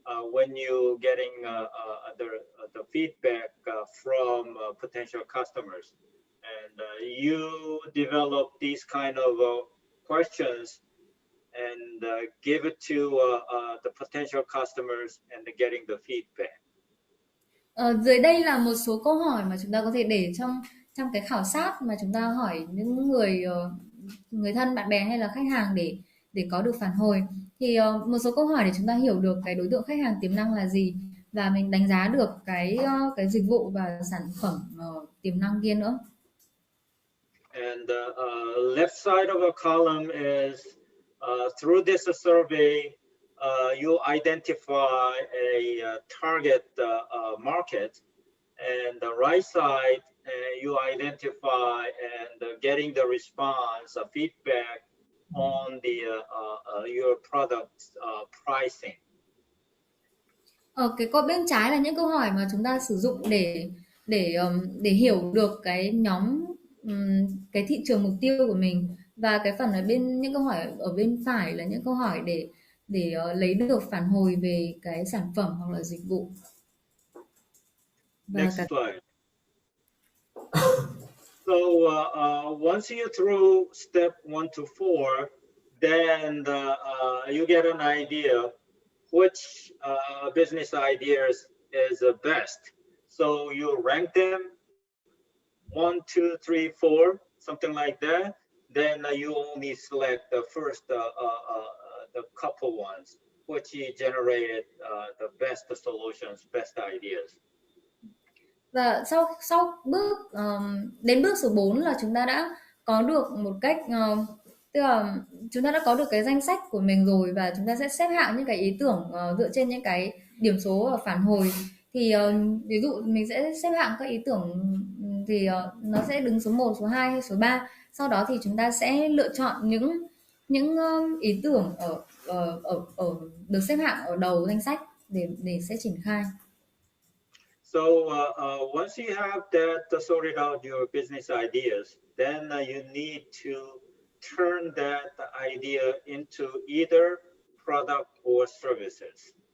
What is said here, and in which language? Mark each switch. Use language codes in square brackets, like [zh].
[en] When you getting the feedback from potential customers, and you develop these kind of questions and give it to the potential customers and getting the feedback. [vi] Dưới đây là một số câu hỏi mà chúng ta có thể để trong cái khảo sát mà chúng ta hỏi những người thân, bạn bè hay là khách hàng để có được phản hồi. Thì một số câu hỏi để chúng ta hiểu được cái đối tượng khách hàng tiềm năng là gì, và mình đánh giá được cái dịch vụ và sản phẩm tiềm năng kia nữa. [en] And the left side of a column is through this survey, you identify a target market, and the right side you identify and getting the response, feedback on the your product pricing. [vi] Ở cái cột bên trái là những câu hỏi mà chúng ta sử dụng để hiểu được cái nhóm cái thị trường mục tiêu của mình, và cái phần ở bên những câu hỏi ở bên phải là những câu hỏi để lấy được phản hồi về cái sản phẩm hoặc là dịch vụ. Và [en] Next slide. So once you through step 1 to 4, then you get an idea which business ideas is the best. So you rank them 1, 2, 3, 4, something like that. Then you only select the first the couple ones which generated the best solutions, best ideas. [vi] Và sau bước đến bước số 4 là chúng ta đã có được một cách tức là chúng ta đã có được cái danh sách của mình rồi, và chúng ta sẽ xếp hạng những cái ý tưởng dựa trên những cái điểm số và phản hồi. Thì ví dụ mình sẽ xếp hạng các ý tưởng thì nó sẽ đứng số 1, số 2 hay số 3. Sau đó thì chúng ta sẽ lựa chọn những ý tưởng ở được xếp hạng ở đầu danh sách để sẽ triển khai. [en] So once you have that sorted out your business ideas, then you need to turn that idea into either product or services.